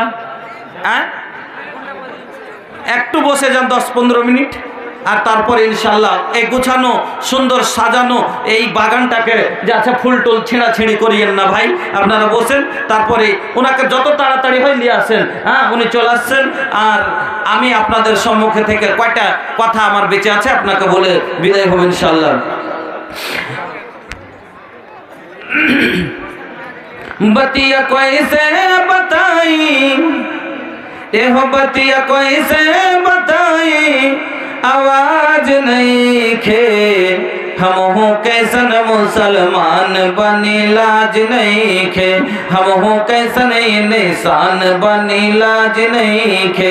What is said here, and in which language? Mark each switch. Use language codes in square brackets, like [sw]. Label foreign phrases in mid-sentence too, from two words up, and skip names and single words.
[bn] হ্যাঁ একটু বসে যান 10-15 মিনিট, আর তারপরে ইনশাল্লাহ এই গুছানো সুন্দর সাজানো এই বাগানটাকে যে আচ্ছা ফুল টুল ছেঁড়াছেঁড়ি করিয়েন না ভাই, আপনারা বসেন। তারপরে ওনাকে যত তাড়াতাড়ি হয় নিয়ে আসেন। হ্যাঁ উনি চলে আসছেন, আর আমি আপনাদের সম্মুখে থেকে কয়টা কথা আমার বেঁচে আছে আপনাকে বলে বিদায় হব ইনশাল্লাহ। [bho] बतिया कैसे बताई, एहो बतिया कैसे बताई, आवाज नहीं खे, हम हो कैसन मुसलमान बनी लाज नहीं खे, हम हो कैसन निशान बनी लाज नहीं खे।